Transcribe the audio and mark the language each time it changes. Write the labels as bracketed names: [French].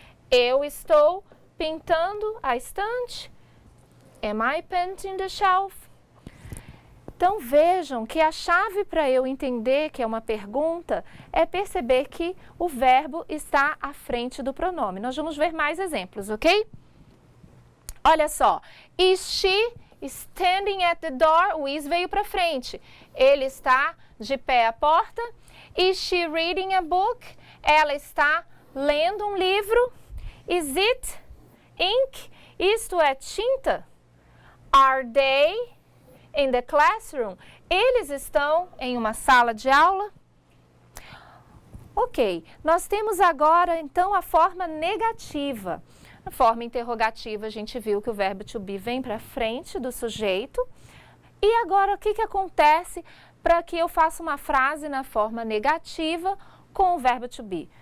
[Portuguese] Eu estou pintando a estante. [English] Am I painting the shelf? [Portuguese] Então, vejam que a chave para eu entender que é uma pergunta é perceber que o verbo está à frente do pronome. Nós vamos ver mais exemplos, ok? Olha só. [English] Is she standing at the door? [Portuguese] O is veio para frente. Ele está de pé à porta. [English] Is she reading a book? [Portuguese] Ela está lendo um livro. [English] Is it ink? [Portuguese] Isto é tinta. [English] Are they in the classroom? [Portuguese] Eles estão em uma sala de aula? Ok, nós temos agora então a forma negativa. Na forma interrogativa, a gente viu que o verbo to be vem para frente do sujeito. E agora, o que acontece para que eu faça uma frase na forma negativa com o verbo to be?